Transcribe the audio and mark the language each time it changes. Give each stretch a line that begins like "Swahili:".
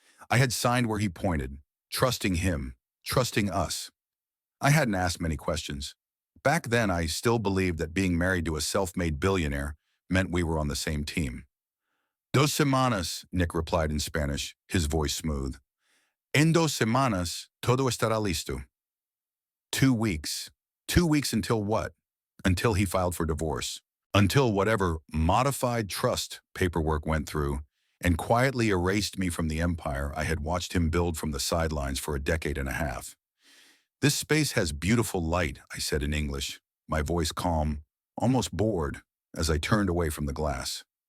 English: I had signed where he pointed, trusting him, trusting us. I hadn't asked many questions. Back then, I still believed that being married to a self-made billionaire meant we were on the same team.
Spanish: Dos semanas,
English: Nick replied in Spanish, his voice smooth.
Spanish: En dos semanas, todo estará listo.
English: 2 weeks. 2 weeks until what? Until he filed for divorce. Until whatever modified trust paperwork went through and quietly erased me from the empire I had watched him build from the sidelines for a decade and a half. This space has beautiful light, I said in English, my voice calm, almost bored, as I turned away from the glass.